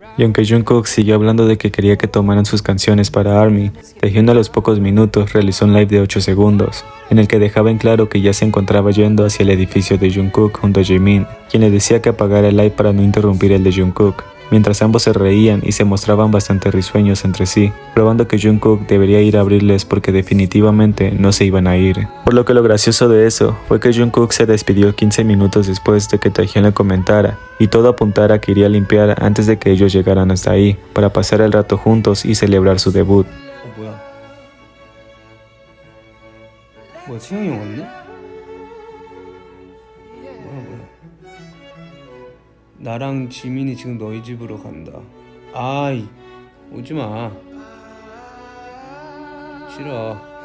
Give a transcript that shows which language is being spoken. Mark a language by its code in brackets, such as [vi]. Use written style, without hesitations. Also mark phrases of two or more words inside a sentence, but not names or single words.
[es] Y aunque Jungkook siguió hablando de que quería que tomaran sus canciones para ARMY, Taehyun a los pocos minutos realizó un live de 8 segundos, en el que dejaba en claro que ya se encontraba yendo hacia el edificio de Jungkook junto a Jimin, quien le decía que apagara el live para no interrumpir el de Jungkook, mientras ambos se reían y se mostraban bastante risueños entre sí, probando que Jungkook debería ir a abrirles porque definitivamente no se iban a ir. Por lo que lo gracioso de eso fue que Jungkook se despidió 15 minutos después de que Taehyun le comentara, y todo apuntara a que iría a limpiar antes de que ellos llegaran hasta ahí, para pasar el rato juntos y celebrar su debut. [ko] 뭐야 채영이 형 왔네? 나랑 지민이 지금 너희 집으로 간다. 아이 오지마. 싫어.